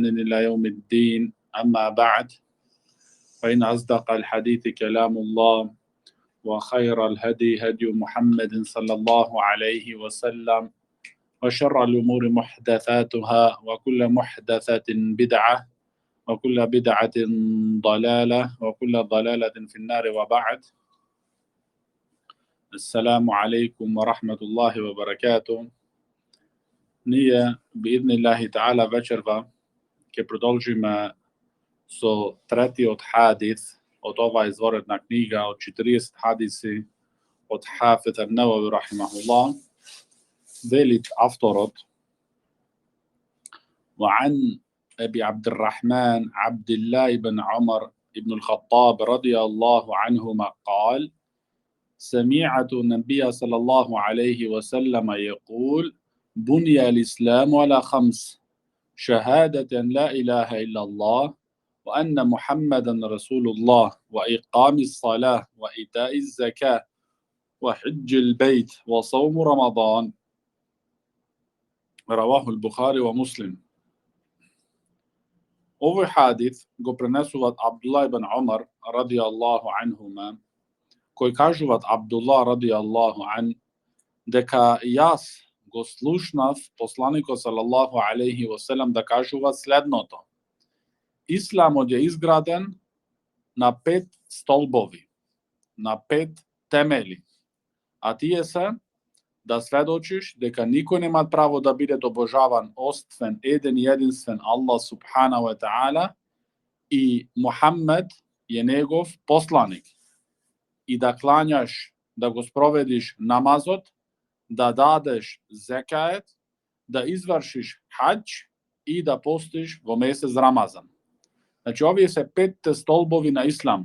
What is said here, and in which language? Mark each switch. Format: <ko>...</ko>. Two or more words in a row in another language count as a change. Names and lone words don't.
<ar>إلى يوم الدين أما بعد فإن أصدق الحديث كلام الله وخير الهدي هدي محمد صلى الله عليه وسلم وشر الأمور محدثاتها وكل محدثة بدعة وكل بدعة ضلالة وكل ضلالة في النار وبعد السلام عليكم ورحمة الله وبركاته.</ar> <mk>Ние</mk> <ar>بإذن الله تعالى</ar> <mk>вечерва ќе продолжиме со третиот хадис од оваа изворена книга од 40 хадиси од Хафиз ан-Навави рахимахуллах. Велит авторот:</mk> <ar>وعن أبي عبد الرحمن عبد الله بن عمر بن الخطاب رضي الله عنهما قال: سمعت النبي صلى الله عليه وسلم يقول: بني الإسلام على 5: شهادة لا إله إلا الله وأن محمدا رسول الله وإقام الصلاة وإيتاء الزكاة وحج البيت وصوم رمضان. رواه البخاري ومسلم.</ar> <mk>Овој хадис го пренесуваат Абдулла ибн Умар</mk> <ar>رضي الله عنهما,</ar> <mk>кој кажуваат Абдулла</mk> <ar>رضي الله عن</ar> <mk>дека јас го слушнав посланикот</mk> <ar>صلى الله عليه وسلم</ar> <mk>да кажува следното: Исламот е изграден на 5 столбови, на 5 темели, а тие се да сведочиш дека никој нема право да биде обожаван освен еден и единствен Аллах</mk> <ar>سبحانه وتعالى</ar> <mk>и Мухаммед е негов посланик, и да клањаш, да го спроведиш намазот, да дадеш зекает, да извршиш хаџ и да постиш во месец Рамазан. Значи, овие се 5 столбови на Исламот.</mk>